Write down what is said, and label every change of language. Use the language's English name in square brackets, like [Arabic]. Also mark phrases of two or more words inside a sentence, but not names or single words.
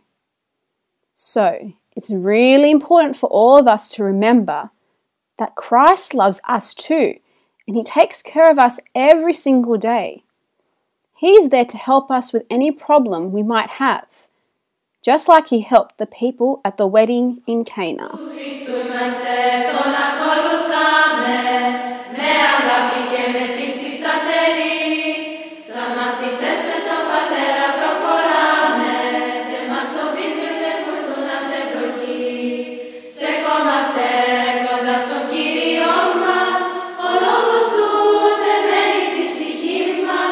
[English] So, it's really important for all of us to remember that Christ loves us too, and he takes care of us every single day. He's there to help us with any problem we might have, just like he helped the people at the wedding in Cana. [Greek] είμαστε, τον ακολουθάμε, με αγάπη και με πίστη σταθερή. Σαν μαθητές με τον Πατέρα προχωράμε, δεν μας φοβίζει ούτε φουρτούνα ούτε βροχή. Στεκόμαστε κοντά στον Κύριο μας, ο λόγος του δεν μένει την ψυχή μας.